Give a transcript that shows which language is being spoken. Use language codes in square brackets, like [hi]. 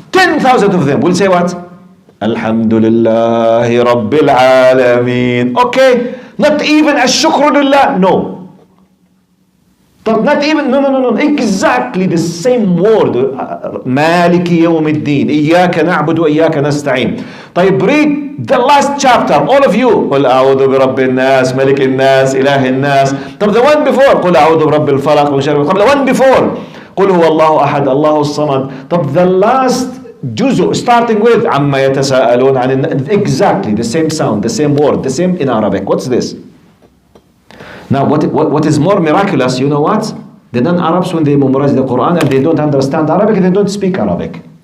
[en] 10,000 of them will say what? [ar] Alhamdulillahi Rabbil Alameen. [en] Okay, not even [ar] Ash-Shukru Lillah, [en] no. But not even, no, exactly the same word. [ar] Maliki yawmiddin, Iyaka na'budu wa iyaka nasta'in. [en] طيب, read the last chapter, all of you. [ar] قل أعوذ برب الناس, ملك الناس, إله الناس. طب [en] the one before, [ar] قل أعوذ برب الفلق, من شر القبل. [en] The one before, [ar] قل هو الله أحد, الله الصمد. [en] طب the last juzu, starting with [ar] عما يتساءلون عن, [en] exactly the same sound, the same word, the same in Arabic. What's this? Now, what is more miraculous, you know what? The non-Arabs, when they memorize the Quran and they don't understand Arabic, they don't speak Arabic.